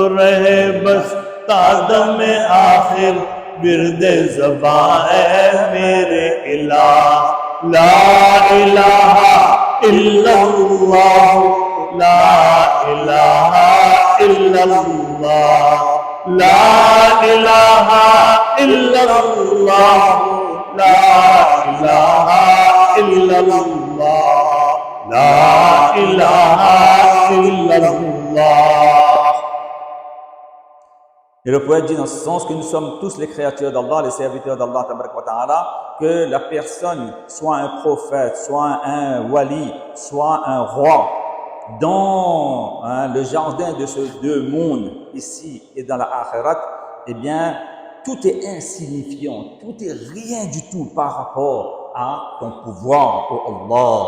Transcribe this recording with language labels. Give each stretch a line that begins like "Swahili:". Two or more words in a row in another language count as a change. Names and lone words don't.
Urdu: رہے بس تا دم آخر ورد زباں ہے میرے الہ،
Arabic: لا الہ الا اللہ، لا الہ الا اللہ، لا الہ الا اللہ، لا الہ الا اللہ، لا الہ الا اللہ.
French: Et le poète dit dans ce sens que nous sommes tous les créatures d'Allah, les serviteurs d'Allah, que la personne soit un prophète, soit un wali, soit un roi, dans le jardin de ces deux mondes, ici et dans la akhirat, eh bien, tout est insignifiant, tout est rien du tout par rapport à ton pouvoir, ô Allah.